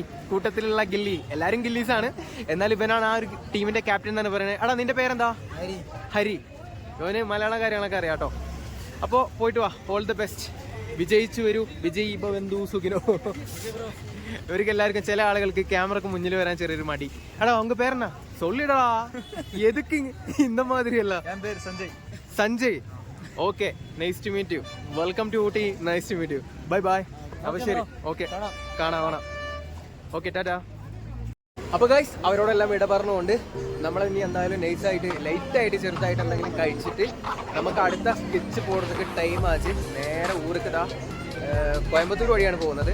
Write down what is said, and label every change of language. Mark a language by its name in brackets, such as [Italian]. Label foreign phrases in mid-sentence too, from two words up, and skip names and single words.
[Malayalam] കൂട്ടത്തിലുള്ള ഗില്ലി, എല്ലാരും ഗില്ലീസാണ്, എന്നാൽ ഇവനാണ് ആ ഒരു ടീമിന്റെ ക്യാപ്റ്റൻ എന്നാണ് പറയുന്നത്. എടാ, നിന്റെ പേരെന്താ? ഹരി. ഇവന് മലയാള കാര്യങ്ങളൊക്കെ അറിയാം കേട്ടോ. അപ്പോൾ പോയിട്ട് വാ, [English] all the best. [Malayalam] വിജയിച്ചു വരൂ, വിജയ് ബന്ധു സുഖിനോ. ഇവർക്ക് എല്ലാവർക്കും, ചില ആളുകൾക്ക് ക്യാമറക്ക് മുന്നിൽ വരാൻ ചെറിയൊരു മടി. [Tamil] എടാ, உங்க பேரென்னா சொல்லிடா, எதுக்கு இந்த மாதிரி எல்லாம்? என் பேர் சஞ்சய். [English] Sanjay. Okay, nice to meet you. Welcome to Ooty. Nice to meet you. Bye bye. [Malayalam] അപ്പോൾ ശരി, ഓക്കെ, കാണാം. ഓക്കെ, ടാറ്റാ. അപ്പോൾ ഗൈസ്, അവരോടെല്ലാം വിട പറഞ്ഞുകൊണ്ട് നമ്മൾ ഇനി എന്തായാലും നൈസായിട്ട് ലൈറ്റായിട്ട് ചെറുതായിട്ട് എന്തെങ്കിലും കഴിച്ചിട്ട് നമുക്ക് അടുത്ത സ്കെച്ച് പോകുന്നതൊക്കെ ടൈം ആച്ച് നേരെ ഊർക്കതാ കോയമ്പത്തൂർ വഴിയാണ് പോകുന്നത്.